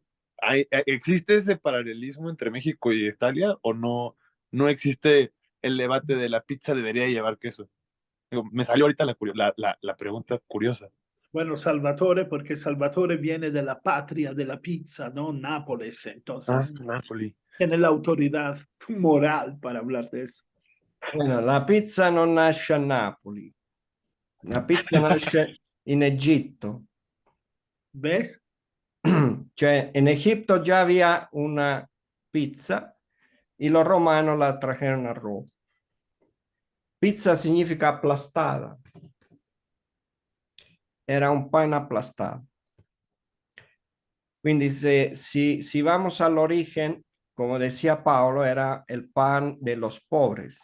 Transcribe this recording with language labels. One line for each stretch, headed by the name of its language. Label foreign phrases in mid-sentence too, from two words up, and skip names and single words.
Spanish: ¿Existe ese paralelismo entre México y Italia o no, no existe el debate de la pizza debería llevar queso? Digo, me salió ahorita la pregunta curiosa. Bueno, Salvatore, porque Salvatore viene de la patria de la pizza, ¿no? Nápoles, Ah, entonces Napoli. tiene la autoridad moral para hablar de eso.
Italian: Bueno, la pizza non nasce a Napoli, la pizza nasce in Egitto.
Spanish: ¿Ves? Cioè, en Egipto ya había una pizza y los romanos la trajeron a Roma. Pizza significa aplastada. Era un pan aplastado. Quindi si vamos al origen, como decía Paolo, era el pan de los pobres.